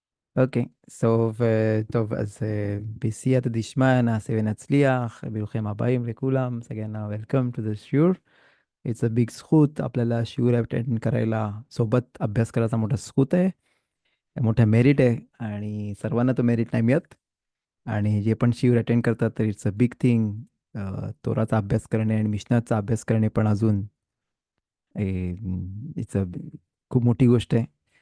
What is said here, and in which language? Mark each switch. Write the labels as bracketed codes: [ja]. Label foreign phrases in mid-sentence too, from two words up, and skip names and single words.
[he] אוקיי, טוב, אז בסייעתא דשמיא נעשה ונצליח, ברוכים הבאים לכולם, [mr] सगळ्यांना [en] welcome to the [mr] शिवर. [en] it's a big [mr] स्कूत, आपल्याला शिवर अटेंड करायला सोबत अभ्यास करायचा मोठा स्कूत आहे, मोठा मेरिट आहे आणि सर्वांना तो मेरिट नाही मिळत. आणि जे पण शिवर अटेंड करतात तर [en] it's a big thing. [mr] तोराचा अभ्यास करणे आणि मिशनाचा अभ्यास करणे पण अजून [en] it's a [mr] खूप मोठी गोष्ट आहे.